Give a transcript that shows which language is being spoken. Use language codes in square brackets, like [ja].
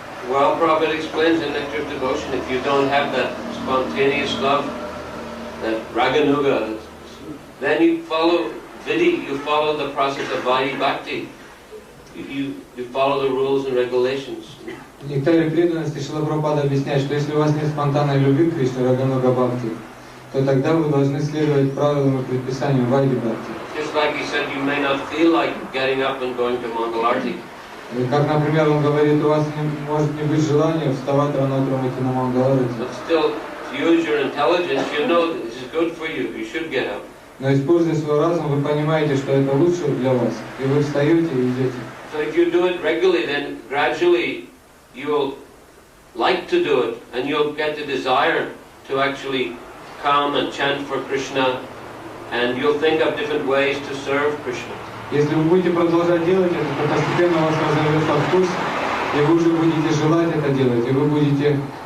[en] Well, Prabhupada explains in Nectar of Devotion, if you don't have that spontaneous love, that raganuga, then you follow vidhi, you follow the process of vaidhi bhakti. You follow the rules and regulations. [ru] В нектаре преданности Шрила Прабхупада объясняет, что если у вас нет спонтанной любви к Кришне, рагануга бхакти, то тогда вы должны следовать правилам и предписаниям вайди бхакти. [en] Just like he said, you may not feel like getting up and going to Mangalarti. [ru] Как, например, он говорит, у вас может не быть желания вставать рано утром идти на Мангаларати. [en] But still, to use your intelligence, you know this is good for you. You should get up. [ru] Но используя свой разум, вы понимаете, что это лучше для вас, и вы встаете и идете. [en] So if you do it regularly, then gradually you will like to do it, and you'll get the desire to actually come and chant for Krishna, and you'll think of different ways to serve Krishna. [ru] Если вы будете продолжать делать это, то постепенно у вас разовьется вкус, и вы уже будете желать это делать, и вы будете